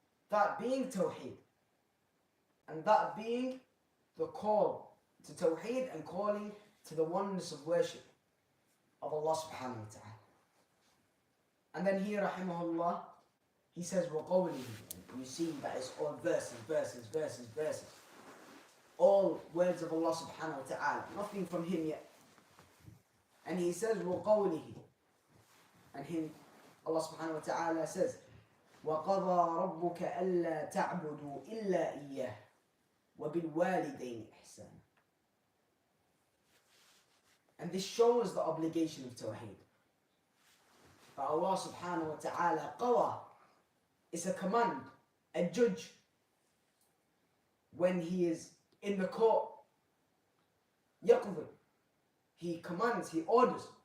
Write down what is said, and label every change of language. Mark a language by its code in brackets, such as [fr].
[en] That being tawhid. And that being the call to tawhid and calling to the oneness of worship of Allah subhanahu wa ta'ala. And then here, rahimahullah, he says, وَقَوْلِهِ. You see that it's all verses. All words of Allah subhanahu wa ta'ala. Nothing from him yet. And he says, وَقَوْلِهِ. And him, Allah subhanahu wa ta'ala says, [ar] وَقَضَى رَبُّكَ أَلَّا تَعْبُدُوا إِلَّا إِيَّهُ وَبِالْوَالِدَيْنِ إِحْسَانًا. [en] And this shows the obligation of tawheed. That Allah subhanahu wa ta'ala, qawa, is a command, a judge. When he is in the court, yaqdi, he commands, he orders.